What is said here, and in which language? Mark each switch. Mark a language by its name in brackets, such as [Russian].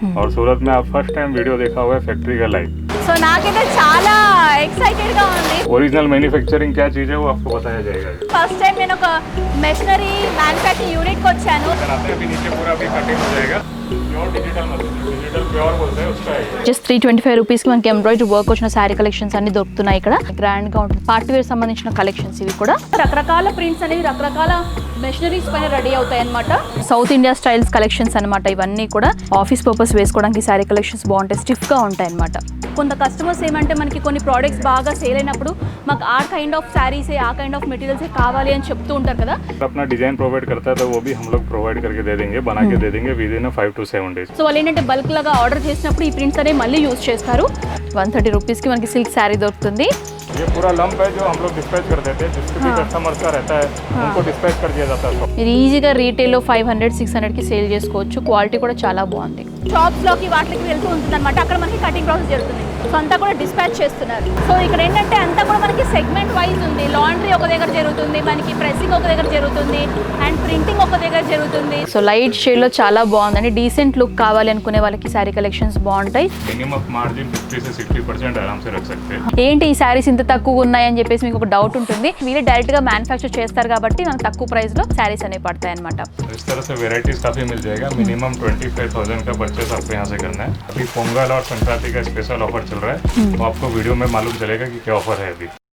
[Hindi] और सूरत में आप फर्स्ट टाइम वीडियो देखा हुआ है फैक्ट्री का लाइव। [Telugu] సో నాకైతే చాలా ఎక్సైటెడ్ గా ఉంది. [Hindi] ओरिजिनल मैन्युफैक्चरिंग क्या चीज़ है वो आपको बताया जाएगा। [Telugu] ఫస్ట్ టైం నేను ఒక మెషినరీ మ్యానుఫ్యాక్చరింగ్ యూనిట్ కి వచ్చాను. [Hindi] अभी नीचे पूरा भी कटिंग हो जाएगा। Pure digital machine, digital pure बोलते हैं उसका है। [Telugu] జస్ట్ 325 రూపీస్ కి మనకి ఎంబ్రాయిడరీ వర్క్ వచ్చిన శారీ కలెక్షన్స్ అన్ని దొరుకుతున్నాయి ఇక్కడ. గ్రాండ్ గా ఉంటుంది. పార్టీ వేర్ సంబంధించిన కలెక్షన్స్ ఇవి కూడా. రకరకాల ప్రింట్స్ అనేవి రకరకాల మెషినరీస్ పైన రెడీ అవుతాయి అన్నమాట. సౌత్ ఇండియా స్టైల్స్ కలెక్షన్స్ అన్నమాట ఇవన్నీ కూడా. ఆఫీస్ పర్పస్ వేసుకోవడానికి శారీ కలెక్షన్స్ బాగుంటాయి, స్టిఫ్ గా ఉంటాయి అన్నమాట. కొంత కస్టమర్స్ ఏమంటే మనకి కొన్ని ప్రోడక్ట్స్ బాగా సేల్ అయినప్పుడు మాకు ఆ కైండ్ ఆఫ్ శారీస్ ఆ కైండ్ ఆఫ్ మెటీరియల్స్ కావాలి అని చెప్తూ ఉంటారు కదా. [Hindi] अपना डिजाइन प्रोवाइड करता है तो वो भी हम लोग प्रोवाइड करके दे देंगे, बना के दे देंगे [English] With in 5 to 7 days। [Telugu] So వాళ్ళు ఏంటంటే బల్క్ లాగా ఆర్డర్ చేసినప్పుడు ఈ ప్రింట్స్ అనేవి మళ్ళీ యూజ్ చేస్తారు. 130 రూపీస్కి మనకి సిల్క్ శారీ దొరుకుతుంది. [Hindi] ये पूरा लंप है जो हम लोग डिस्पैच कर देते हैं, जिसके भी कस्टमर्स का रहता है उनको डिस्पैच कर दिया जाता है। [Telugu] మీరు ఈజీగా రీటైల్లో 500-600కి సేల్ చేసుకోవచ్చు. క్వాలిటీ కూడా చాలా బాగుంది. షాప్స్లోకి వాటికి వెళ్తూ ఉంటుంది అనమాట. అక్కడ మనకి కటింగ్ ప్రాసెస్ జరుగుతుంది. సో అంతా కూడా డిస్పాచ్ చేస్తున్నారు. సో ఇక్కడ ఏంటంటే అంతా కూడా మనకి సెగ్మెంట్ వైజ్ ఉంది. లాండ్రీ ఒక దగ్గర జరుగుతుంది, మనకి ప్రెసింగ్ ఒక దగ్గర జరుగుతుంది, అండ్ ప్రింటింగ్ ఒక దగ్గర జరుగుతుంది. సో లైట్ షేడ్లో చాలా బాగుందండి. డీసెంట్ లుక్ కావాలి అనుకునే వాళ్ళకి శారీ కలెక్షన్స్ బాగుంటాయి. [Hindi] मिनिमम मार्जिन 50 से 60% आराम से रख सकते हैं। [Telugu] ఏంటి ఈ శారీస్ ఇంత తక్కువ ఉన్నాయని చెప్పేసి మీకు ఒక డౌట్ ఉంటుంది. వీళ్ళు డైరెక్ట్ గా మ్యానుఫ్యాక్చర్ చేస్తారు కాబట్టి మనకు తక్కువ ప్రైస్ లో శారీస్ అనేవి పడతాయి అనమాట. [Hindi] इस तरह से वेराइटीज काफी मिल जाएगा। मिनिमम 25,000 का परचेस आपको यहाँ से करना है। अभी पोंगल और संक्रांति का स्पेशल ऑफर चल रहा है, तो आपको वीडियो में मालूम चलेगा कि क्या ऑफर है अभी।